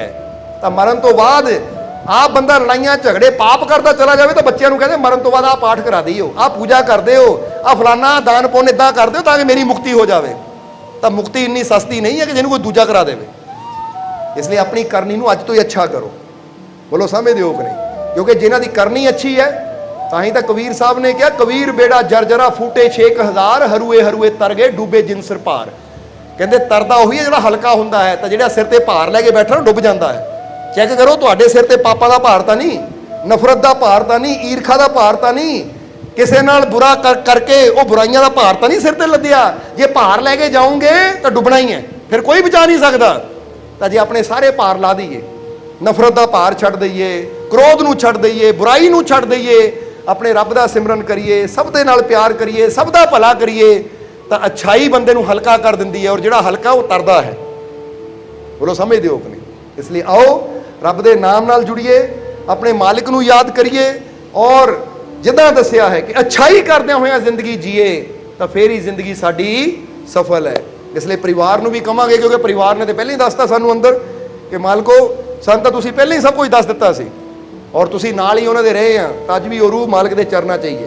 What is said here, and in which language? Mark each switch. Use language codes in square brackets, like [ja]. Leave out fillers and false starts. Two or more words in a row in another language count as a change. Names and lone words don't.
[pa] ਤੋ ਮਰਣ ਤੋ ਬਾਦ ਆਪ ਬੰਦਾ ਲੜਾਈਆਂ ਝਗੜੇ ਪਾਪ ਕਰਤਾ ਚਲਾ ਜਾਏ ਤੋ ਬੱਚਿਆਂ ਕੋ ਕਹਿਤੇ ਮਰਣ ਤੋ ਬਾਦ ਆ ਪਾਠ ਕਰਾ ਦਿਓ, ਆ ਪੂਜਾ ਕਰ ਦਿਓ, ਆ ਫਲਾਣਾ ਦਾਨ ਪੁੰਨ ਇਦਾ ਕਰ ਦਿਓ ਤਾਕਿ ਮੇਰੀ ਮੁਕਤੀ ਹੋ ਜਾਏ। ਤੋ ਮੁਕਤੀ ਇੰਨੀ ਸਸਤੀ ਨਹੀਂ ਹੈ ਕਿ ਜਿਨ੍ਹੋਂਨੇ ਕੋਈ ਦੂਜਾ ਕਰਾ ਦੇ। ਇਸਲਿਏ ਅਪਨੀ ਕਰਨੀ ਨੂੰ ਅੱਜ ਤੋਂ ਹੀ ਅੱਛਾ ਕਰੋ। ਬੋਲੋ ਸਮਝਦੇ ਹੋ ਕਿ ਨਹੀਂ? ਕਿਉਂਕਿ ਜਿਨ੍ਹਾਂ ਦੀ ਕਰਨੀ ਅੱਛੀ ਹੈ, ਤਾਹੀ ਤੋ ਕਬੀਰ ਸਾਹਬ ਨੇ ਕਹਾ ਕਬੀਰ ਬੇੜਾ ਜਰਜਰਾ ਫੂਟੇ 6000 ਹਰੂਏ ਹਰੂਏ ਤਰ ਗਏ ਡੂਬੇ ਜਿਨ ਸਿਰ ਭਾਰ। ਕਹਿਤੇ ਤਰਦਾ ਉਹੀ ਹੈ ਜਿਹੜਾ ਹਲਕਾ ਹੁੰਦਾ ਹੈ, ਤੋ ਜਿਹੜਾ ਸਿਰ ਤੇ ਭਾਰ ਲੈਕੇ ਬੈਠਾ ਨਾ ਡੁੱਬ ਜਾਤਾ ਹੈ। ਚੈੱਕ ਕਰੋ ਤੁਹਾਡੇ ਸਿਰ ਤੇ ਪਾਪਾਂ ਦਾ ਭਾਰ ਤਾਂ ਨਹੀਂ, ਨਫ਼ਰਤ ਦਾ ਭਾਰ ਤਾਂ ਨਹੀਂ, ਈਰਖਾ ਦਾ ਭਾਰ ਤਾਂ ਨਹੀਂ, ਕਿਸੀ ਨਾਲ ਬੁਰਾ ਕਰਕੇ ਵੋ ਬੁਰਾਈਆਂ ਦਾ ਭਾਰ ਤਾਂ ਨਹੀਂ ਸਿਰ ਤੇ ਲੱਦਿਆ। ਜੇ ਭਾਰ ਲੈਕੇ ਜਾਓਗੇ ਤੋ ਡੁੱਬਣਾ ਹੀ ਹੈ, ਫਿਰ ਕੋਈ ਬਚਾ ਨਹੀਂ ਸਕਤਾ। ਤੋ ਜੇ ਅਪਨੇ ਸਾਰੇ ਭਾਰ ਲਾ ਦਈਏ, ਨਫ਼ਰਤ ਦਾ ਭਾਰ ਛੱਡ ਦਈਏ, ਕ੍ਰੋਧ ਨੂੰ ਛੱਡ ਦਈਏ, ਬੁਰਾਈ ਨੂੰ ਛੱਡ ਦਈਏ, ਅਪਨੇ ਰੱਬ ਦਾ ਸਿਮਰਨ ਕਰੀਏ, ਸਭ ਦੇ ਨਾਲ ਪਿਆਰ ਕਰੀਏ, ਸਭ ਦਾ ਭਲਾ ਕਰੀਏ, ਤੋ ਅੱਛਾਈ ਬੰਦੇ ਨੂੰ ਹਲਕਾ ਕਰ ਦਿੰਦੀ ਹੈ। ਔਰ ਜਿਹੜਾ ਹਲਕਾ ਵੋ ਤਰਦਾ ਹੈ, ਬੋਲੋ ਸਮਝਦੇ ਹੋ ਕਿ ਨਹੀਂ? ਇਸ ਲਈ ਆਓ ਰੱਬ ਦੇ ਨਾਮ ਨਾਲ ਜੁੜੀਏ, ਆਪਣੇ ਮਾਲਿਕ ਨੂੰ ਯਾਦ ਕਰੀਏ, ਔਰ ਜਿੱਦਾਂ ਦੱਸਿਆ ਹੈ ਕਿ ਅੱਛਾਈ ਕਰਦਿਆਂ ਹੋਇਆਂ ਜ਼ਿੰਦਗੀ ਜੀਏ ਤਾਂ ਫੇਰ ਹੀ ਜ਼ਿੰਦਗੀ ਸਾਡੀ ਸਫਲ ਹੈ। ਇਸ ਲਈ ਪਰਿਵਾਰ ਨੂੰ ਵੀ ਕਵਾਂਗੇ, ਕਿਉਂਕਿ ਪਰਿਵਾਰ ਨੇ ਤੇ ਪਹਿਲਾਂ ਹੀ ਦੱਸਤਾ ਸਾਨੂੰ ਅੰਦਰ ਕਿ ਮਾਲਕੋ ਸਾਨੂੰ ਤਾਂ ਤੁਸੀਂ ਪਹਿਲਾਂ ਹੀ ਸਭ ਕੁਝ ਦੱਸ ਦਿੱਤਾ ਸੀ, ਔਰ ਤੁਸੀਂ ਨਾਲ ਹੀ ਉਹਨਾਂ ਦੇ ਰਹੇ ਆ, ਤਾਂ ਅੱਜ ਵੀ ਉਹ ਰੂਹ ਮਾਲਕ ਦੇ ਚਰਨਾਂ ਚਾਹੀਏ।